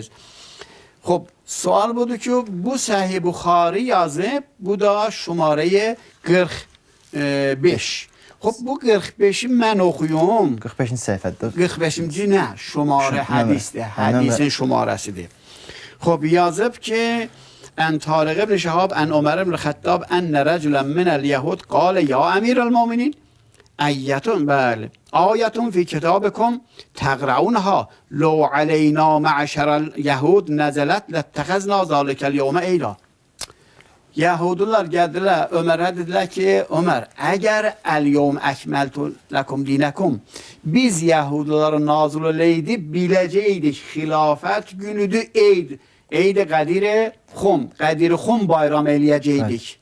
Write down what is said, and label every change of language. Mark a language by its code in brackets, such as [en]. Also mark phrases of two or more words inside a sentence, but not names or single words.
[az] Xob, sual budur ki, bu Səhih Buxari yazıb, bu da şumarə 45. Xob, bu 45-i mən oxuyum. 45-ci səhifədir. 45-ci nə? Şumarə hədisdir, hədisin şumarəsidir. Xob, yazıb ki, [ar] أن طارق بن شهاب أن عمر بن الخطاب أن رجلا من اليهود قال يا أمير المؤمنين آية في كتابكم تقرؤونها لو علينا معشر اليهود نزلت لاتخذنا ذلك اليوم عيدا. [az] Yahudular gəldilər, Ömərə dedilər ki, Ömər, əgər [ar] اليوم أكملت لكم دينكم, [az] biz Yahuduları nazil eləydi, biləcəkdik, xilafət günüdür, Eyd-i Qədir-i Xum bayram eləyəcəkdik.